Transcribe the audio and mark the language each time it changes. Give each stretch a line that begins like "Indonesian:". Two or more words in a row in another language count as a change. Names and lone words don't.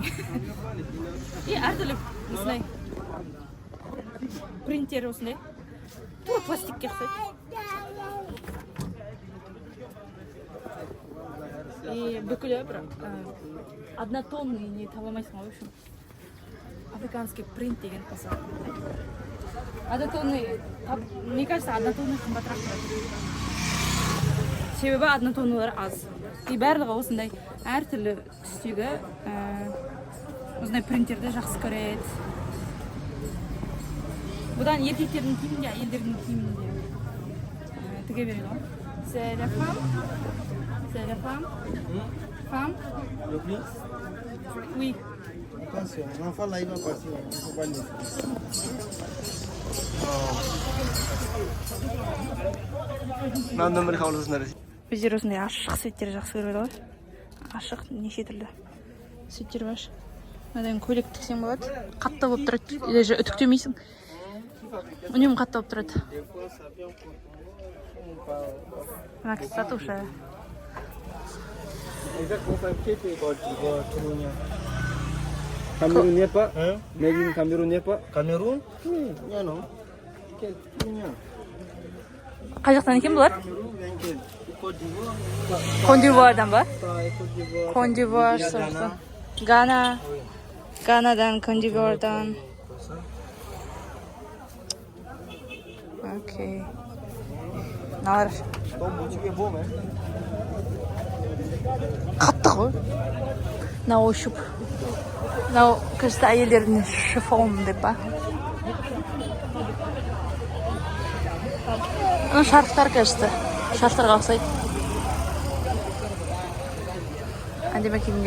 Kazakh: И әртүрлі осындай принтер осындай. Тура пластикке ұқсайды. И бүкілі бір однотонный не таба алмайсың ғой,
Russian: в общем.
Kazakh: Африканский принт деген қоса.
Russian: Однотонный, мне кажется, однотонный
Kazakh: қымбатырақ тұрады. Себебі однотоннылар аз. И барлығы осындай әртүрлі түстегі осындай принтерді жақсы көреді. Бұдан еркектердің киімінде, әйелдердің киімінде тіге береді ғой.
French: C'est la femme? C'est la femme? Femme? Le prix? Oui. Attention, l'enfant là il va partir, il ne faut pas le laisser.
Kazakh: Мынаны нөмір қабылдасыңдар. Біздер осындай ашық светтер жақсы көреді ғой. Ашық, неше түрлі светтер бар. Мынадан көйлек тіксең болады. Қатты болып тұрады. Даже үтіктемейсің. Үнемі қатты болып тұрады. Мына кісі сатушы.
French: Cameroun n'est pas? Hein?
English: Made in
French: Cameroun n'est pas? Cameroun? Non, non. Enkel, Kenya,
Kazakh: Қай жақтан екен бұлар? Cameroon, Enkel, Côte d'Ivoire, Кондивуардан ба? Côte d'Ivoire, Кондивуар соқты. Гана. Ганадан, Кондивуардан. Окей. Мыналар
French: Ton boutique est beau, hein?
Kazakh: қатты ғой. Мынау ощупь. Мынау кажется әйелдердің шифон деп па. Мына шарфтар кажется. Шарфтарға ұқсайды. Әдемі киімдер.